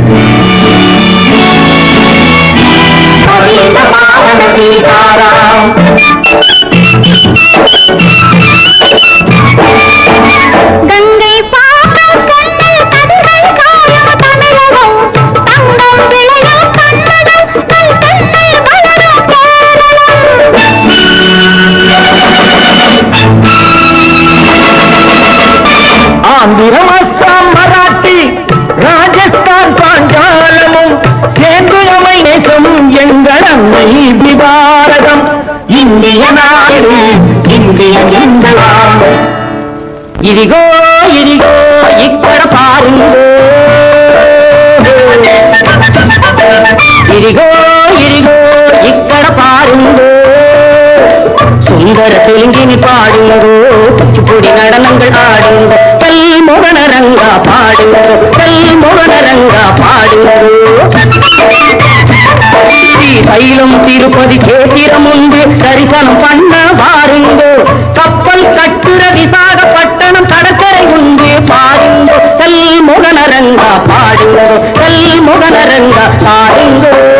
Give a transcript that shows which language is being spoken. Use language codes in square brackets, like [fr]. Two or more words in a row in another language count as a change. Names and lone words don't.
[ta] கங்கை பாகம் சென்னல் கதிர்கள் சாயும் தமிழகம் தங்கம் விளையும் கன்னடம் நல் தென்னை வளரும் கேரளம் ஆந்திரம் அஸ்ஸாம் மராட்டி ராஜஸ்தான் பாஞ்சாலமும் சேர்ந்து அமை நேசம் எங்கள் அன்னை பாரதம் இந்திய நாடு [te] ఇదిగో ఇదిగో ఇక్కడ పారుంగో ఇదిగో ఇదిగో ఇక్కడ పారుంగో [ta] சுந்தர தெலுங்கினி பாடுங்கோ குச்சிப்புடி நடனங்கள் ஆடுங்கோ கல் மோகன ரங்கா பாடுங்கோ கல் மோகன ரங்கா பாடுங்கோ சைலம் திருப்பதி கேத்திரம் உண்டு தரிசனம் பண்ண பாருங்கோ கப்பல் கட்டுற விசாகப்பட்டணம் கடற்கரை உண்டு பாருங்கோ கல் மோகன ரங்கா பாடுங்கோ கல் மோகன ரங்கா பாடுங்கோ